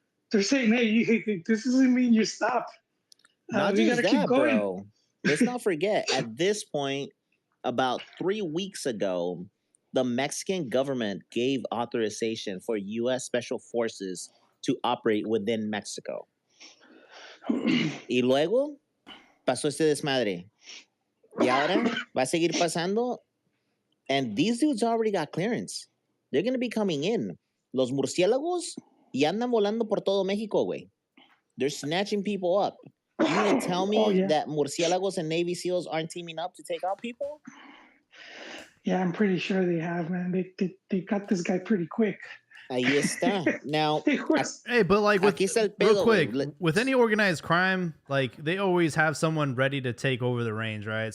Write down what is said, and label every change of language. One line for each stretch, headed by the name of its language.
English: They're saying, "Hey, this doesn't mean you stop. We gotta keep going." Bro. Let's not forget. At this point, about 3 weeks ago, the Mexican government gave authorization for U.S. Special Forces to operate within Mexico.
Spanish: Y luego pasó este desmadre. Y ahora va a seguir pasando.
English: And these dudes already got clearance. They're going to be coming in.
Spanish: Los murciélagos ya andan volando por todo México, güey.
English: They're snatching people up. You going to tell me that murciélagos and Navy SEALs aren't teaming up to take out people? Yeah, I'm pretty sure they have, man. They got this guy pretty quick.
Spanish: Ahí está.
English: Now, hey, but like real quick, with any organized crime, like they always have someone ready to take over the reins, right?